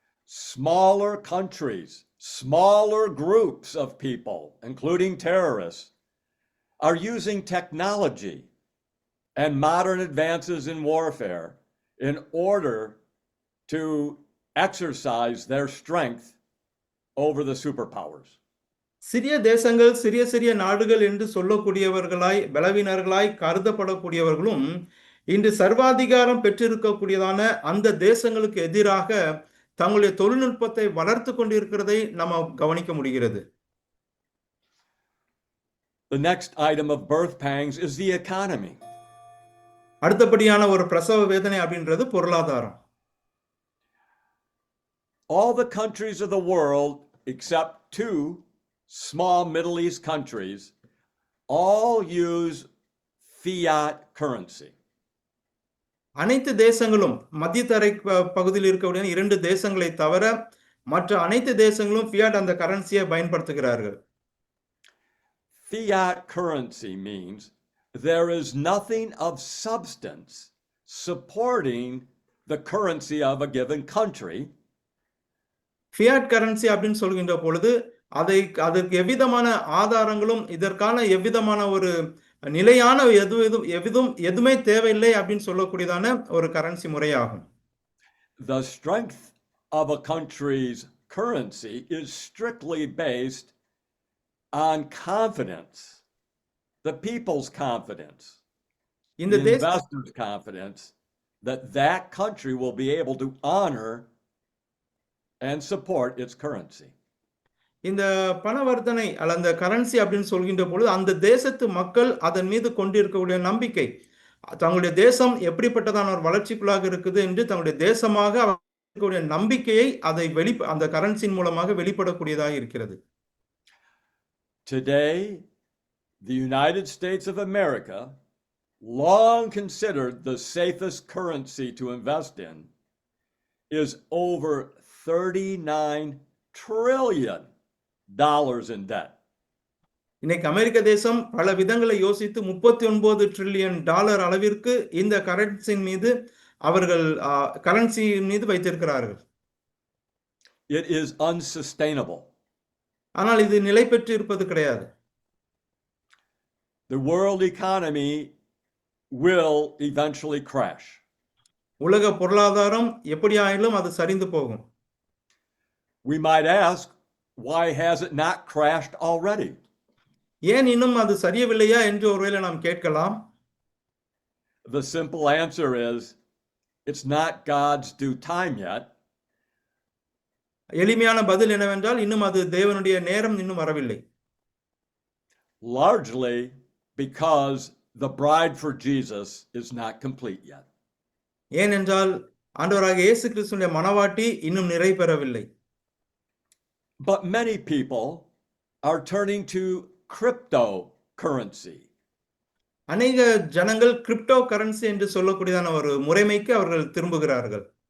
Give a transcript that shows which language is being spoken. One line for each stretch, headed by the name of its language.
English: Smaller countries, smaller groups of people, including terrorists, are using technology and modern advances in warfare in order to exercise their strength over the superpowers.
Tamil: சிறிய தேசங்கள், சிறிய சிறிய நாடுகள் என்று சொல்லக்கூடியவர்களாய், பலவீனர்களாய் கருதப்படக்கூடியவர்களும் இன்று சர்வாதிகாரம் பெற்றிருக்கக்கூடியதான அந்த தேசங்களுக்கு எதிராக தங்களுடைய தொழில்நுட்பத்தை வளர்த்து கொண்டிருக்கிறதை நம்ம கவனிக்க முடிகிறது.
English: The next item of birth pangs is the economy.
Tamil: அடுத்தபடியான ஒரு பிரசவ வேதனை அப்படின்றது பொருளாதாரம்.
English: All the countries of the world, except two small Middle East countries, all use fiat currency.
Tamil: அனைத்து தேசங்களும் மத்தியதரை பகுதியில் இருக்கக்கூடிய 2 தேசங்களை தவிர மற்ற அனைத்து தேசங்களும் ஃபியாட் அந்த கரன்சியை பயன்படுத்துகிறார்கள்.
English: Fiat currency means there is nothing of substance supporting the currency of a given country.
Tamil: Fiat currency அப்படின்னு சொல்கின்ற பொழுது அதற்கு எவ்விதமான ஆதாரங்களும் இதற்கான எவ்விதமான ஒரு நிலையான எதுவுமே தேவையில்லை அப்படின்னு சொல்லக்கூடியதான ஒரு கரன்சி முறையாகும்.
English: The strength of a country's currency is strictly based on confidence, the people's confidence, the investors' confidence that that country will be able to honor and support its currency.
Tamil: இந்த பணவர்த்தனை அல்ல அந்த கரன்சி அப்படின்னு சொல்கின்ற பொழுது அந்த தேசத்து மக்கள் அதன் மீது கொண்டிருக்கக்கூடிய நம்பிக்கை, தங்களுடைய தேசம் எப்படிப்பட்டதான ஒரு வளர்ச்சிக்குள்ளாக இருக்குது என்று தங்களுடைய தேசமாக இருக்கக்கூடிய நம்பிக்கையை அந்த கரன்சியின் மூலமாக வெளிப்படக்கூடியதாக இருக்கிறது.
English: Today, the United States of America, long considered the safest currency to invest in, is over $39 trillion in debt.
Tamil: இன்னைக்கு அமெரிக்க தேசம் பல விதங்களை யோசித்து $39 trillion அளவிற்கு இந்த கரன்சியின் மீது அவர்கள் கரன்சியின் மீது வைத்திருக்கிறார்கள்.
English: It is unsustainable.
Tamil: ஆனால் இது நிலை பெற்று இருப்பது கிடையாது.
English: The world economy will eventually crash.
Tamil: உலக பொருளாதாரம் எப்படியாயிலும் அது சரிந்து போகும்.
English: We might ask, why has it not crashed already?
Tamil: ஏன் இன்னும் அது சரியவில்லையா என்று ஒருவேளை நாம் கேட்கலாம்.
English: The simple answer is, it's not God's due time yet.
Tamil: எளிமையான பதில் என்னவென்றால் இன்னும் அது தேவனுடைய நேரம் இன்னும் வரவில்லை.
English: Largely because the bride for Jesus is not complete yet.
Tamil: ஏனென்றால் ஆண்டவராகிய இயேசு கிறிஸ்துவின் மணவாட்டி இன்னும் நிறைவேறவில்லை.
English: But many people are turning to cryptocurrency.
Tamil: அநேக ஜனங்கள் கிரிப்டோ கரன்சி என்று சொல்லக்கூடியதான ஒரு முறைமைக்கு அவர்கள் திரும்புகிறார்கள்.